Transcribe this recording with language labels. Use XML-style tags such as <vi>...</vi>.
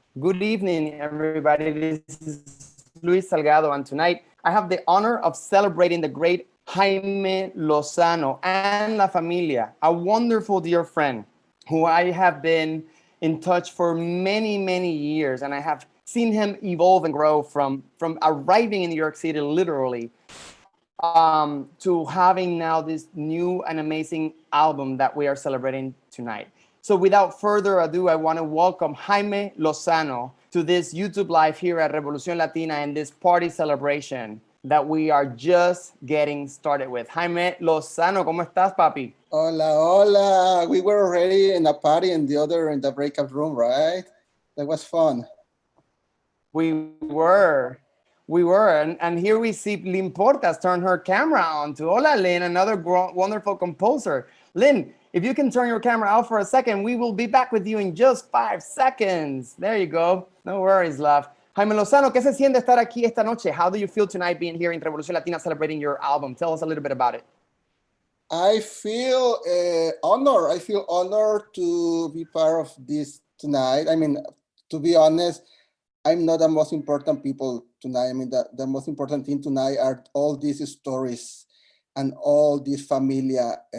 <en>Good evening, everybody. This is Luis Salgado, and tonight I have the honor of celebrating the great Jaime Lozano and La Familia, a wonderful dear friend who I have been in touch for many, many years, and I have seen him evolve and grow from arriving in New York City literally to having now this new and amazing album that we are celebrating tonight. So without further ado, I want to welcome Jaime Lozano to this YouTube Live here at Revolución Latina and this party celebration that we are just getting started with.</en> <es>Jaime Lozano, ¿cómo estás, papi? Hola, hola.</es> <en>We were already in a party and the other in the breakout room, right? That was fun. We were. And here we see Lynn Portas turn her camera on to hola, Lynn, another wonderful composer. Lynn, if you can turn your camera out for a second, we will be back with you in just 5 seconds. There you go. No worries, love.</en> <es>Jaime Lozano, ¿qué se siente estar aquí esta noche?</es> <en>How do you feel tonight being here in Revolución Latina celebrating your album? Tell us a little bit about it. I feel honored. I feel honored to be part of this tonight. I mean, to be honest, I'm not the most important people tonight. I mean, the most important thing tonight are all these stories and all this familia.</en>